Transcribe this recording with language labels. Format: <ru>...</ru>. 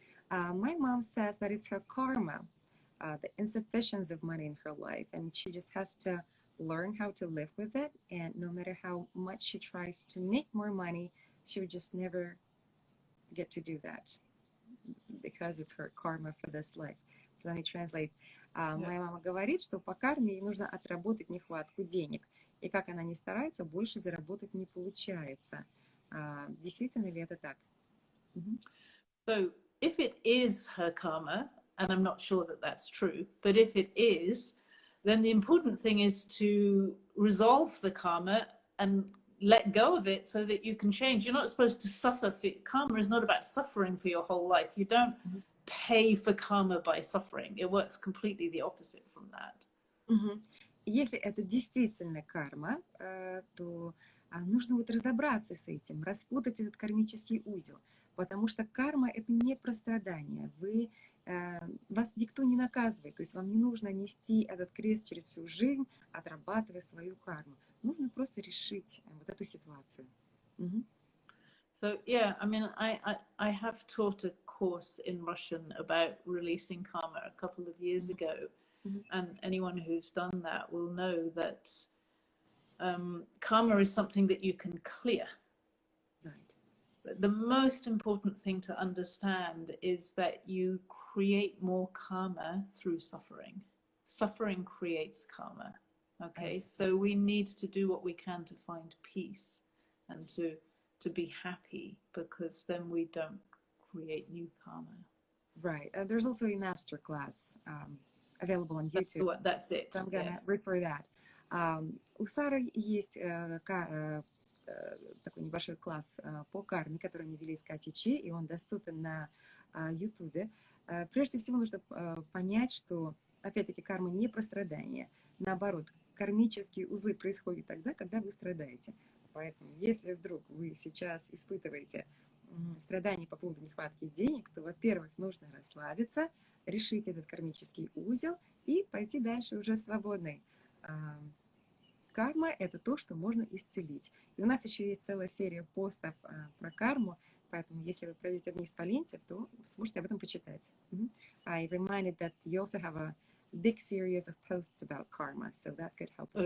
<en>My mom says that it's her karma, the insufficiency of money in her life, and she just has to learn how to live with it. And no matter how much she tries to make more money, she would just never get to do that because it's her karma for this life. Let me translate.</en> <ru>Моя мама говорит, что по карме ей нужно отработать нехватку денег. И как она ни старается, больше заработать не получается. Действительно ли это так?</ru> <en>So if it is her karma, and I'm not sure that that's true, but if it is, then the important thing is to resolve the karma and let go of it so that you can change. You're not supposed to suffer. Karma is not about suffering for your whole life. You don't pay for karma by suffering. It works completely the opposite from that.</en> <ru>Если это действительно карма, то нужно разобраться с этим, распутать этот кармический узел, потому что карма – это не про страдания. Вас никто не наказывает, то есть вам не нужно нести этот крест через всю жизнь, отрабатывая свою карму. Нужно просто решить эту ситуацию.</ru> <en>So yeah, I mean, I have taught a course in Russian about releasing karma a couple of years ago, and anyone who's done that will know that karma is something that you can clear. Right. The most important thing to understand is that you create more karma through suffering. Suffering creates karma. Okay, Yes. so we need to do what we can to find peace and to be happy, because then we don't create new karma. Right. There's also a master class available on YouTube. That's it. So I'm going to refer that.</en> <ru>У Сары есть такой небольшой класс по карме, который они вели с Катей Чи, и он доступен на YouTube. Прежде всего нужно понять, что, опять-таки, карма не про страдания. Наоборот, кармические узлы происходят тогда, когда вы страдаете. Поэтому, если вдруг вы сейчас испытываете страдания по поводу нехватки денег, то, во-первых, нужно расслабиться, решить этот кармический узел и пойти дальше уже свободной. Карма – это то, что можно исцелить. И у нас еще есть целая серия постов про карму, поэтому если вы пройдете вниз по ленте, то сможете об этом почитать.</ru> <en>I reminded that you also have a big series of posts about karma, so that could help us.</en>